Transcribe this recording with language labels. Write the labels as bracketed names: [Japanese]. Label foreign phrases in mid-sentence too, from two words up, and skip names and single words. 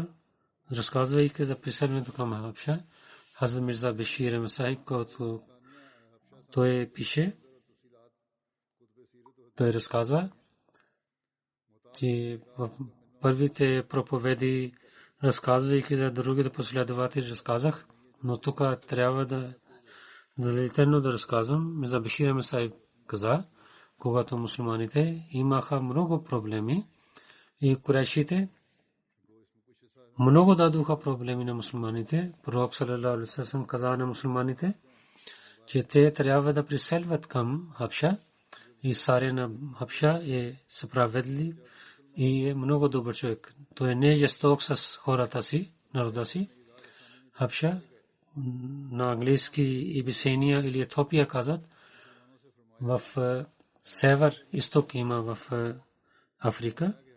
[Bulgarian] Разказвайки за преселването към Абша, Хазрат Мирза Башир Ахмед Сахиб, който той пише, той разказва, че в първите проповеди, разказвайки за другите последователи, разказах, но тук трябва да детайлно да разказвам. Мирза Башир Ахмед Сахиб каза, когато мусулманите имаха много проблеми и курайшите много дадоха проблеми на мусулманите, пророк [Arabic] صلى الله عليه وسلم [Bulgarian] каза на мусулманите, че те трябва да преселват към Хабша, и царят на Хабша е справедлив и е много добър човек. Той не е жесток с хората си, народа си. Хабша на английски Ибисения или Етиопия казват, в север, изток има в Африка.